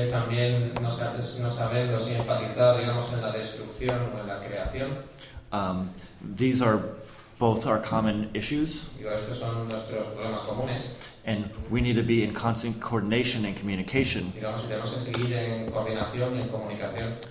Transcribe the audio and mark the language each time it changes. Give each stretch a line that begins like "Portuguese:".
Spanish: También no sabiendo si enfatizar, digamos, en la destrucción o en la creación.
English: These are both our common issues.
Spanish: Digo, estos son nuestros problemas comunes.
English: And we need to be in constant coordination and communication.
Spanish: Digamos, tenemos que seguir en coordinación y en comunicación.